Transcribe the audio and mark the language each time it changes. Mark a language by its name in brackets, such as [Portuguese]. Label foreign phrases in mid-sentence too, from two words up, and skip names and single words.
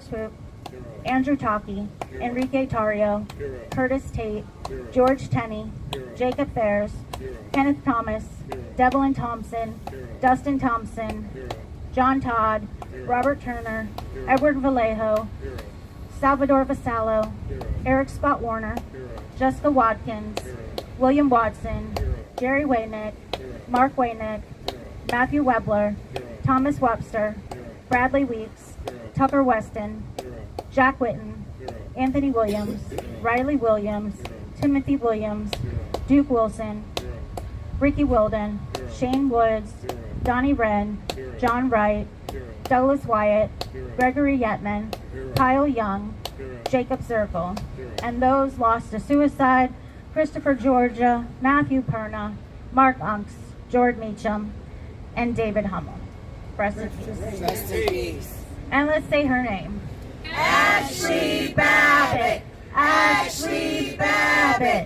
[English] Swoop, Andrew Taki, Enrique Tario, Curtis Tate, George Tenney, Jacob Fairs, Kenneth Thomas, Devlin Thompson, Dustin Thompson, John Todd, Robert Turner, Edward Vallejo, Salvador Vasallo, Eric Scott Warner, Jessica Watkins, William Watson, Jerry Waynick, Mark Waynick, Matthew Webler, Thomas Webster, Bradley Weeks, Tucker Weston, Jack Witten, Anthony Williams, Riley Williams, Timothy Williams, Duke Wilson, Ricky Wilden, Shane Woods, Donnie Wren, John Wright, Douglas Wyatt, Gregory Yetman, Kyle Young, Jacob Circle, and those lost to suicide: Christopher Georgia, Matthew Perna, Mark Unks, George Meacham, and David Hummel. Rest in peace. Rest in peace. And let's say her name. Ashley Babbitt. Ashley Babbitt.